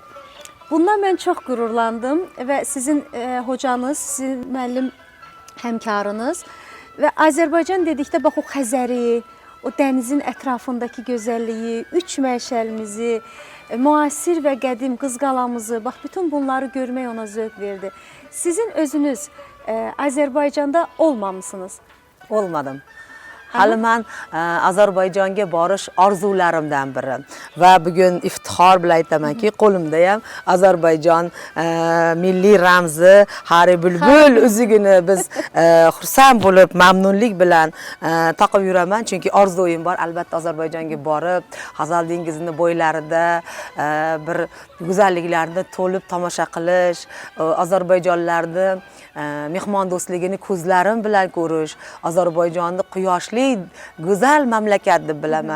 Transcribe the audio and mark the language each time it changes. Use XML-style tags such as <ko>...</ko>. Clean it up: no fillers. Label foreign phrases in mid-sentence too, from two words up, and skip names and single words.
<az>Bundan mən çox qürurlandım və sizin hocanız, sizin müəllim həmkarınız və Azərbaycan dedikdə bax o Xəzəri, o dənizin ətrafındakı gözəlliyi, üç məşəlimizi, müasir və qədim Qızqalamızı, bax bütün bunları görmək ona zövq verdi. Sizin özünüz Azərbaycanda olmamısınız? Olmadım.</az> <uz>hali men Ozarbayjonga borish orzularimdan biri va bugun iftixor bilan aytamanki, qo'limda ham Ozarbayjon milliy ramzi Hari Bulbul uzugini biz xursand bo'lib, mamnunlik bilan taqib yuraman, chunki orzuim bor, albatta Ozarbayjonga borib, Hazal dengizining bo'ylarida bir go'zalliklarni to'lib tomosha qilish, ozarbayjonlarni mehmondo'stligini ko'zlarim bilan ko'rish, Ozarbayjonni quyoshli go'zal mamlakat deb bilaman.</uz>